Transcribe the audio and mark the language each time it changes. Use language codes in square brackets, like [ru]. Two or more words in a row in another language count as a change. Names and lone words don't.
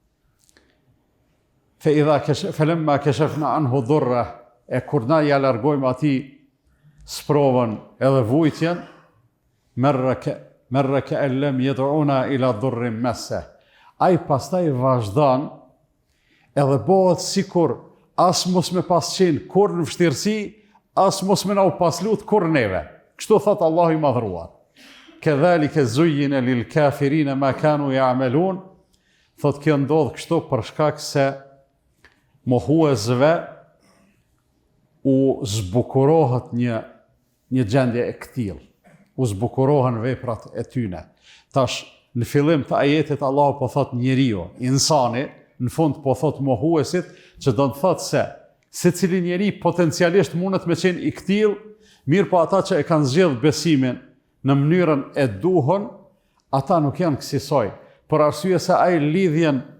[ar] فلما كشفنا عنه ضره, [sq] e kur na ja largojmë ati sprovën edhe vujtjen, [ar] مر كأن لم يدعنا إلى ضر مسه. [sq] Ai pastaj vazhdan edhe bëhet sikur as mos me pas qenë kur në vështirësi, as mos me na u paslut kur neve. Kështu thot Allahu i madhruar. [ar] كذلك زين للكافرين ما كانوا يعملون. [sq] Thot kjo ndodh kështu për shkak se mohuesve u zbukurohet një gjendje e këtill. U zbukurohen veprat e tyne. Tash, në fillim të ajetit Allah po thot njeriu, insani, në fund po thot mohuesit, që do të thot se secili njeri potencialisht mundet me qenë i këtill, mirë po ata që e kanë zgjedhur besimin në mënyrën e duhur, ata nuk janë kësaj, për arsye se ai lidhjen